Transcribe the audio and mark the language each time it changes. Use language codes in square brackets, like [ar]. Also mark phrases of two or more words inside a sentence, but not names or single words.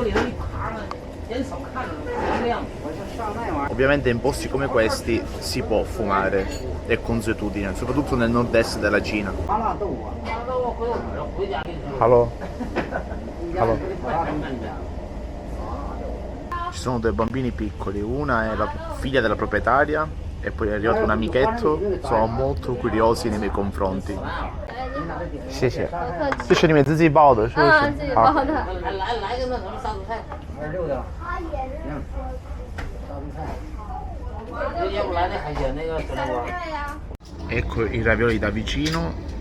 [it] Ovviamente in posti come questi si può fumare, è consuetudine, soprattutto nel nord-est della Cina. [en] Hello. Hello. [it] Ci sono due bambini piccoli, una è la figlia della proprietaria e poi è arrivato un amichetto, sono molto curiosi nei miei confronti. [zh] 谢谢，这是你们自己包的，是不是？自己包的。来个那什么杀猪菜，26的。要不来那海鲜那个小锅。 [it] Ecco i ravioli da vicino.